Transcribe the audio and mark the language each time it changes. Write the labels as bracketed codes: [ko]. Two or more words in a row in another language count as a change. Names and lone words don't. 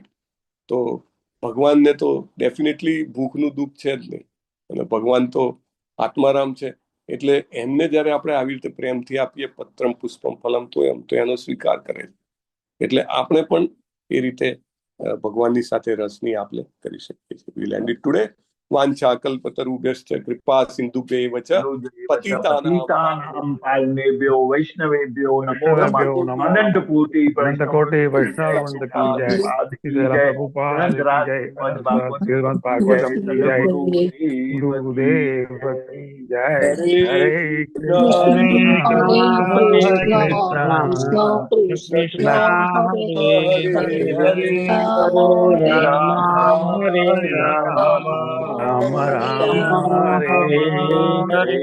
[gu] તો ભગવાનને તો ડેફિનેટલી ભૂખનું દુઃખ છે જ નહીં. અને ભગવાન તો આત્મારામ છે, એટલે એમને જયારે આપણે આવી રીતે પ્રેમથી આપીએ, [sa] પત્રમ પુષ્પમ ફલમ તોયમ, [gu] તો એનો સ્વીકાર કરે છે. એટલે આપણે પણ એ રીતે ભગવાનની સાથે રસની આપલે કરી શકીએ છીએ. [en] We land it today. [sa] વાંછા કલ્પતરુભ્યશ્ચ કૃપા સિંધુભ્યૈવ ચ પતિતાનાં પાવનેભ્યો વૈષ્ણવેભ્યો નમો નમઃ. [hi] अनंत कोटि वैष्णववृंद की जय. प्रभुपाद की जय. भागवतम की जय. गुरुदेव की जय. [sa] હરે કૃષ્ણ કૃષ્ણ હરે રામ રામ રામ હરે હરે.